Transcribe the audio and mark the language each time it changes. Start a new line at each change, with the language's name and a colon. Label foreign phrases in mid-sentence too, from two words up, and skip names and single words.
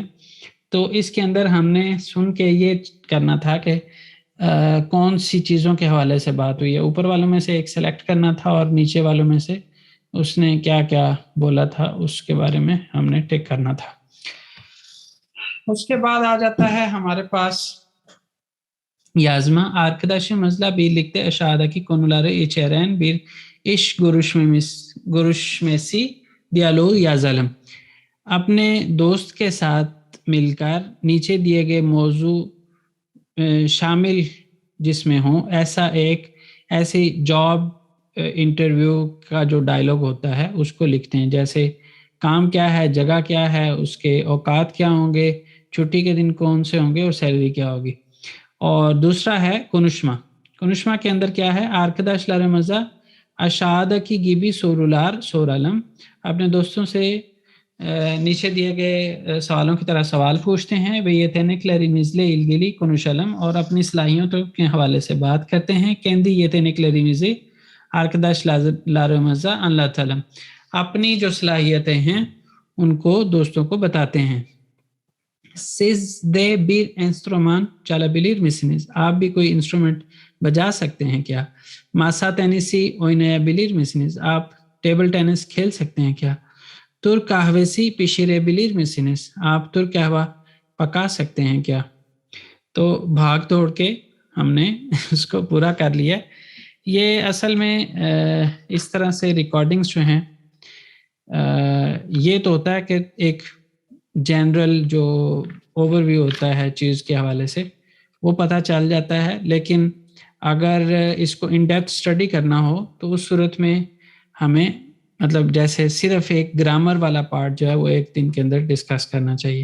Urdu: تو اس کے اندر ہم نے سن کے یہ کرنا تھا کہ کون سی چیزوں کے حوالے سے بات ہوئی ہے, اوپر والوں میں سے ایک سلیکٹ کرنا تھا اور نیچے والوں میں سے اس نے کیا کیا بولا تھا اس کے بارے میں ہم نے ٹک کرنا تھا. اس کے بعد آ جاتا ہے ہمارے پاس yazma.
Turkish: Arkadaşımızla birlikte aşağıdaki konuları içeren bir iş görüşmesi diyaloğu yazalım.
Urdu: اپنے دوست کے ساتھ مل کر نیچے دیے گئے موضوع شامل جس میں ہوں ایسی
English: job interview
Urdu: کا جو ڈائلاگ ہوتا ہے اس کو لکھتے ہیں, جیسے کام کیا ہے, جگہ کیا ہے, اس کے اوقات کیا ہوں گے, چھٹی کے دن کون سے ہوں گے اور سیلری کیا ہوگی. اور دوسرا ہے کنشما کے اندر کیا ہے,
Turkish: arkadaşlarımıza aşağıdaki gibi sorular soralım.
Urdu: اپنے دوستوں سے نیچے دیے گئے سوالوں کی طرح سوال پوچھتے ہیں. وہ
Turkish: yeteneklerimizle ilgili konuşalım
Urdu: اور اپنی صلاحیتوں کے حوالے سے بات کرتے ہیں.
Turkish: kendi yeteneklerimizi arkadaşlarımıza anlatalım.
Urdu: اپنی جو صلاحیتیں ہیں ان کو دوستوں کو بتاتے ہیں.
Turkish: Siz de bir enstrüman çalabilir misiniz?
Urdu: آپ بھی کوئی انسٹرومنٹ بجا سکتے ہیں کیا؟
Turkish: Masa tenisi oynayabilir misiniz?
Urdu: آپ
English: table tennis
Urdu: کھیل سکتے ہیں کیا؟
Turkish: ترک kahvesi pişirebilir misiniz?
Urdu: آپ ترک قہوہ پکا سکتے ہیں کیا؟ تو بھاگ دوڑ کے ہم نے اس کو پورا کر لیا. یہ اصل میں اس طرح سے ریکارڈنگز جو ہیں یہ تو ہوتا ہے کہ ایک جنرل جو اوور ویو ہوتا ہے چیز کے حوالے سے وہ پتہ چل جاتا ہے, لیکن اگر اس کو
English: in depth study
Urdu: کرنا ہو تو اس صورت میں ہمیں مطلب جیسے صرف ایک گرامر والا پارٹ جو ہے وہ ایک دن کے اندر ڈسکس کرنا چاہیے.